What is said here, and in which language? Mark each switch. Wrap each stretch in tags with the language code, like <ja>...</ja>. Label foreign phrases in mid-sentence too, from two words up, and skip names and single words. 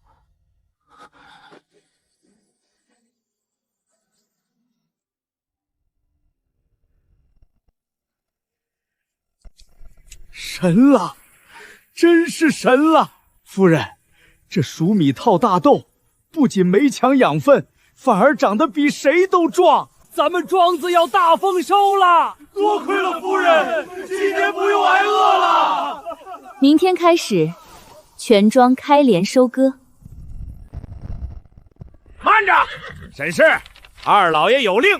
<zh>神了，真是神了！夫人，这黍米套大豆，不僅没搶養分，反而長得比誰都壯。咱們莊子要大豐收了！多虧了夫人，今年不用挨餓了。明天開始，全莊開連收割。慢着，沈氏，二老爺有令。</zh>